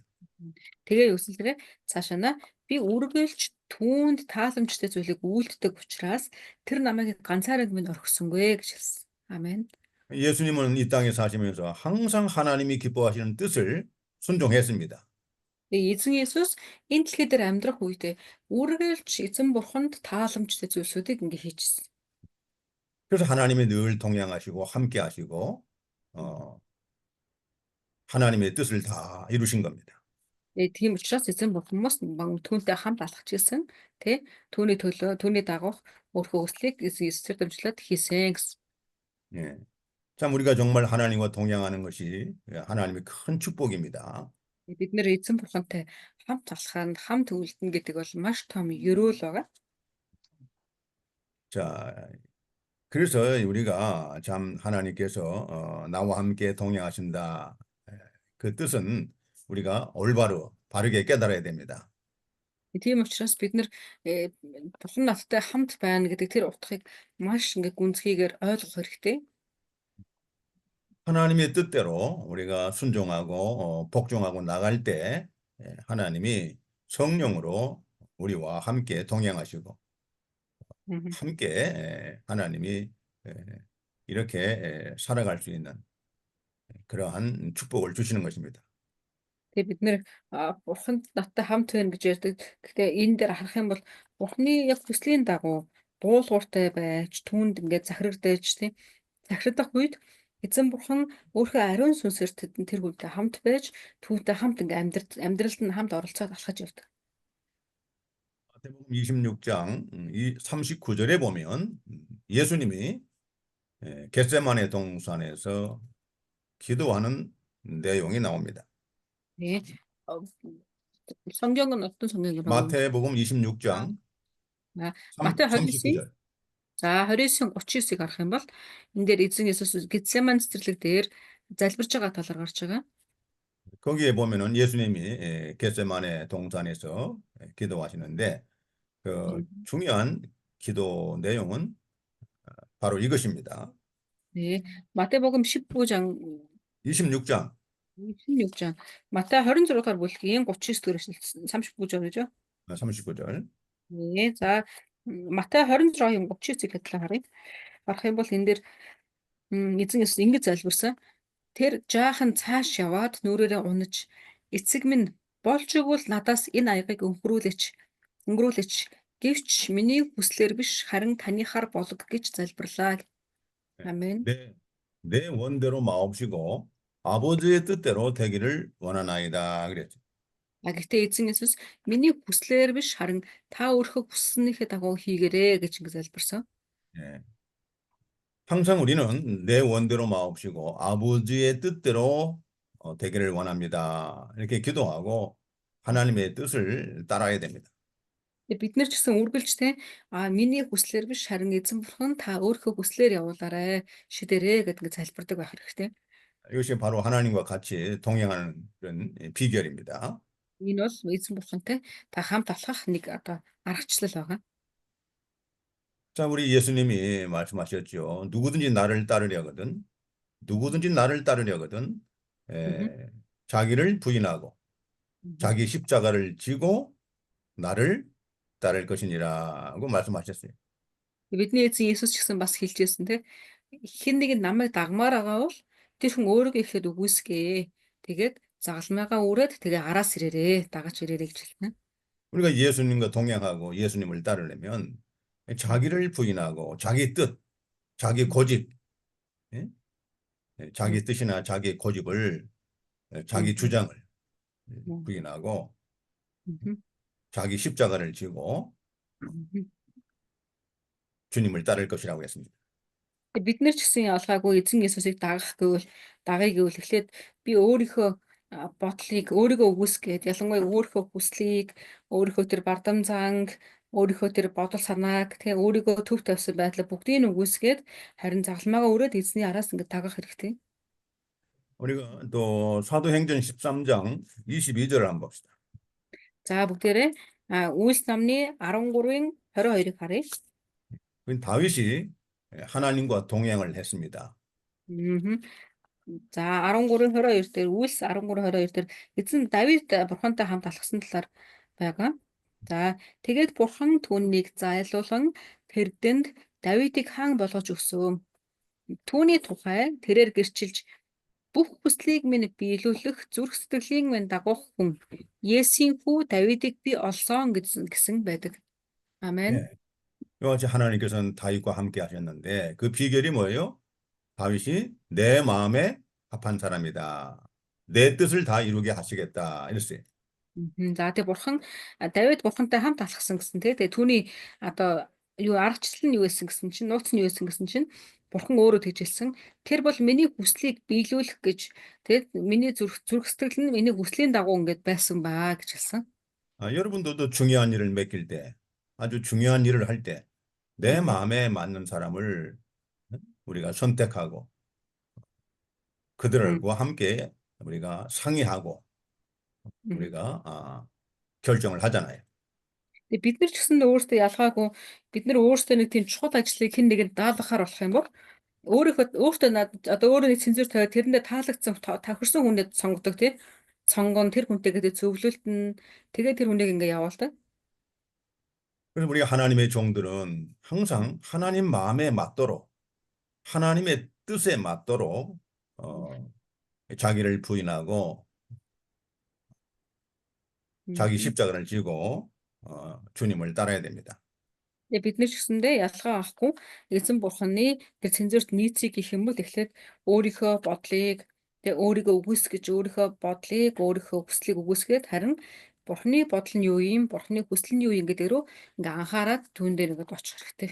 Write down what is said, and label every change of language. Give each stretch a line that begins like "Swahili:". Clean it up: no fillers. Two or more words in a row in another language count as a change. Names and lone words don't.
Mongolian: Тэгээ өсөлтөрөө цаашаа би үргэлж түүнд тааламжтай зүйлийг үйлддэг учраас тэр намайг ганцаараа минь орхисонгүй гэж хэлсэн.
Korean: 아멘. 예수님은 이 땅에 사시면서 항상 하나님이 기뻐하시는 뜻을 순종했습니다.
Mongolian: Тэгээ эзэн Есүс энэ дэлхий дээр амьдрах үедээ үргэлж эзэн бурханд тааламжтай зүйлсүүдийг ингээ хийчихсэн.
Korean: 그래서 하나님이 늘 동행하시고 함께 하시고 하나님의 뜻을 다 이루신 겁니다.
Mongolian: Тэгээ тийм учраас эзэн бурхан бас түүнтэй хамт алхаж ирсэн. Тэ түүний төлөө түүний дагуух өөрхөө хүслийг Есүсээр дамжуулаад хийсэн гэсэн.
Korean: 예. 참 우리가 정말 하나님과 동행하는 것이 하나님의 큰 축복입니다.
Mongolian: Бид нэр эзэн бурхантай хамт алхах нь хамт үлдэнэ гэдэг бол маш том ерөөл байгаа.
Korean: 자, 그래서 우리가 참 하나님께서 나와 함께 동행하신다. 그 뜻은 우리가 올바로 바르게 깨달아야 됩니다.
Mongolian: Тийм учраас бид нэр бурхан надтай хамт байна гэдэг тэр утгыг маш ингээ гүнзгийгээр ойлгох хэрэгтэй.
Korean: 하나님의 뜻대로 우리가 순종하고 복종하고 나갈 때 하나님이 성령으로 우리와 함께 동행하시고 함께 하나님이 이렇게 살아갈 수 있는 그러한 축복을 주시는 것입니다.
Mongolian: Тэгээ бид нэр бурханд надтай хамт байна гэж ярьдаг. Гэхдээ энэ дээр харах юм бол бурханы яг хүслийн дагуу дуулууртай байж түүнд ингээ захирагдаж тийм захирагдах үед эзэн бурхан өөрийнхөө ариун сүнсээр тэр хүнтэй хамт байж түүнтэй хамт ингээ амьдралд нь хамт оролцоод алхаж явдаг.
Korean: 마태복음 26장 39절에 보면 예수님이 겟세마네 동산에서 기도하는 내용이 나옵니다. 네. 성경은 어떤 성경이라고 있는 마태복음 아, 26장
Mongolian: Матай 29-ийн
Korean: 39절.
Mongolian: за 29-ийн 39-ыг харах юм бол энэ дээр эзэн Есүс Гетсеман цэцэрлэг дээр залбирч байгаа талаар гарч байгаа.
Korean: 거기에 보면은 예수님이 겟세마네 동산에서 기도하시는데 그 중요한 기도 내용은 바로 이것입니다. 네. Матебогом 19장 26장
Mongolian: 26장 Матай 26-аар бүлгийн 39-өөс 39 гэж байна.
Korean: 39절. 네.
Mongolian: За Матай 26-ийн 39-ийг хэдлээ харъя. Харах юм бол энэ дээр эзэн Есүс ингэж залбирсан. Тэр жаахан цааш яваад нүрээрээ унаж эцэг минь болж игэл надаас энэ аягыг өнгөрүүлээч гэвч миний хүслээр биш харин танихаар болог гэж залбирлаа. Амен.
Korean: 내 원대로 마옵시고 아버지의 뜻대로 되기를 원하나이다 그랬죠.
Mongolian: Гэхдээ эзэн Есүс миний хүслээр биш харин та өөрийнхөө хүссэнийхээ дагуу хийгээрэй гэж ингэ залбирсан.
Korean: 예. 항상 우리는 내 원대로 마옵시고 아버지의 뜻대로 되기를 원합니다. 이렇게 기도하고 하나님의 뜻을 따라야 됩니다.
Mongolian: Тэгээ бид нар ч гэсэн үргэлжтэй миний хүслээр биш харин эзэн бурхан та өөрийнхөө хүслээр явуулаарай шидэрээ гэдэг залбирдаг байх хэрэгтэй.
Korean: 이것이 바로 하나님과 같이 동행하는 그런 비결입니다.
Mongolian: Энэ бол эзэн бурхантай та хамт алхах нэг одоо аргачлал байгаа.
Korean: 자, 우리 예수님이 말씀하셨죠. 누구든지 나를 따르려거든, Мгм. 자기를 부인하고 Мгм. 자기 십자가를 지고 나를 따를 것이니라고 말씀하셨어요.
Mongolian: Бидний эзэн Есүс ч гэсэн бас хэлжсэн те хэн нэг нь намайг дагмаар байгаа бол тэр хүн өөрийгөө ихэд үгүйсгээ. Тэгээд загалмайгаа өрөөд тэгээ араас ирээрээ дагаж ирээрээ гэж хэлнэ.
Korean: 우리가 예수님과 동행하고 예수님을 따르려면 자기를 부인하고 자기 뜻, 자기 고집, 예? 자기 뜻이나 자기 고집을, 자기 주장을 부인하고 자기 십자가를 지고 주님을 따를 것이라고 했습니다.
Mongolian: Бид нар ч гэсэн ялгаагүй эзэн Есүсийг дагая гэвэл эхлээд би өөрийнхөө бодлыг өөрийгөө үгүйсгээд ялангуяа өөрийнхөө хүслийг өөрийнхөө тэр бардам занг өөрийнхөө тэр бодол санааг тэгээ өөрийгөө төв тавьсан байдлаа бүгдийг нь үгүйсгээд харин загалмайгаа өрөөд эзний араас ингэ дагах хэрэгтэй.
Korean: 우리가 또 사도행전 13장 22절을 한번 봅시다.
Mongolian: За бүгдээрээ Үйлс намны 13-ын 22-ыг харъя.
Korean: 다윗이 하나님과 동행을 했습니다. Мгм.
Mongolian: За 13:22 дээр Үйлс 13:22 дээр эзэн Давид бурхантай хамт алхсан талаар байгаа. За тэгээд бурхан түүнийг зайлуулан тэрдэнд Давидыг хаан болгож өгсөн. Түүний тухай тэрээр гэрчилж бүх хүслийг минь биелүүлэх зүрх сэтгэлийн минь дагуух хүн Есийн хүү Давидыг би олсон гэсэн байдаг. Амен.
Korean: 예. 이와 같이 하나님께서는 다윗과 함께 하셨는데 그 비결이 뭐예요? 다윗이 내 마음에 합한 사람이다. 내 뜻을 다 이루게 하시겠다. 이랬어요.
Mongolian: За тэгээ бурхан Давид бурхантай хамт алхсан гэсэн тэгээ түүний одоо юу аргачлал нь юу байсан гэсэн чинь нууц нь юу байсан гэсэн чинь бурхан өөрөө тэгж хэлсэн. Тэр бол миний хүслийг биелүүлэх гэж тэгээд миний зүрх сэтгэл нь миний хүслийн дагуу ингэж байсан баа гэж хэлсэн.
Korean: 여러분들도 중요한 일을 맡길 때, 아주 중요한 일을 할 때, 내 마음에 맞는 사람을 우리가 선택하고 그들과 함께 우리가 상의하고 우리가 결정을 하잖아요.
Mongolian: Тэгээ бид нар ч гэсэн өөрсдөө ялгаагүй бид нар өөрсдөө нэг тийм чухал ажлыг хэн нэгэнд даалгахаар болох юм бол өөртөө одоо өөрөө нэг цензуур тавиад тэрэндээ таалагдсан тохирсон хүнээ сонгодог тий. Сонгон тэр хүнтэй гэдэг зөвлөлтөн тэгээ тэр хүнийг ингээ явуулдаг.
Korean: 그래서 우리가 하나님의 종들은 항상 하나님 마음에 맞도록 하나님의 뜻에 맞도록 자기를 부인하고 자기 십자가를 지고 주님을 따라야 됩니다.
Mongolian: Тэгээ бид нар ч гэсэндээ ялгаа авахгүй эзэн бурханы тэр цензурт нийцгийг гэх юм бол эхлээд өөрийнхөө бодлыг тэгээ өөрийгөө үгүйсгэж өөрийнхөө бодлыг өөрийнхөө хүслийг үгүйсгээд харин бурханы бодол нь юу юм бурханы хүсэл нь юу юм гэдэг рүү ингээ анхаарад түүн дээр ингээд очих хэрэгтэй.